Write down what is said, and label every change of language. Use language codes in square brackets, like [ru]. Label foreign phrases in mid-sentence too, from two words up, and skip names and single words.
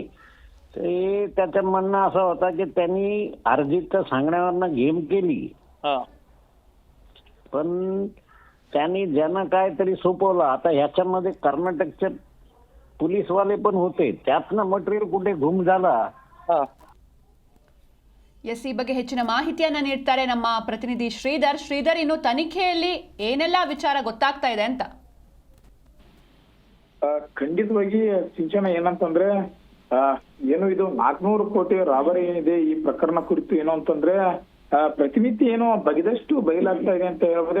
[mr] ते त्याचं म्हणणं असं होता की त्यांनी अर्जितच्या सांगण्यावरनं गेम केली. पण त्यांनी ज्यांना काहीतरी सोपवलं. आता ह्याच्यामध्ये कर्नाटकचे पोलीसवाले पण होते. त्यातनं मटेरियल कुठे गुम झाला. [kn] ಎಸ್ ಈ ಬಗ್ಗೆ ಹೆಚ್ಚಿನ ಮಾಹಿತಿಯನ್ನ ನೀಡ್ತಾರೆ ನಮ್ಮ ಪ್ರತಿನಿಧಿ ಶ್ರೀಧರ್. ಇನ್ನು ತನಿಖೆಯಲ್ಲಿ ಏನೆಲ್ಲ ವಿಚಾರ ಗೊತ್ತಾಗ್ತಾ ಇದೆ ಅಂತ. ಖಂಡಿತವಾಗಿ ಸಿಂಚನ ಏನಂತಂದ್ರೆ ಏನು ಇದು 400 ಕೋಟಿ ರಾಬರಿ ಏನಿದೆ ಈ ಪ್ರಕರಣ ಕುರಿತು ಏನು ಅಂತಂದ್ರೆ ಪ್ರತಿನಿತ್ಯ ಏನೋ ಬಗೆದಷ್ಟು ಬಯಲಾಗ್ತಾ ಇದೆ ಅಂತ ಹೇಳ್ಬೋದು.